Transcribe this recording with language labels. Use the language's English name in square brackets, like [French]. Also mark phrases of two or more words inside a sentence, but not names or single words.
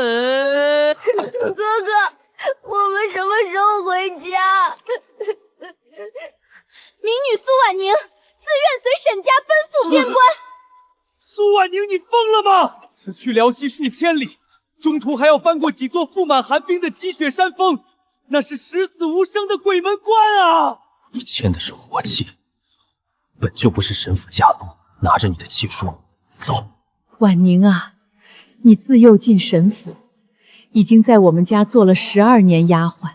[Chinese] 哥哥，我们什麼時候回家？民女蘇婉寧自願隨沈家奔赴邊關。蘇婉寧，你瘋了嗎？此去遼西數千里，中途還要翻過幾座覆滿寒冰的積雪山峰，那是十死無生的鬼門關啊！你簽的是活契，本就不是神府家奴，拿着你的契書走。婉寧啊，你自幼进神府，已經在我們家做了12年丫鬟。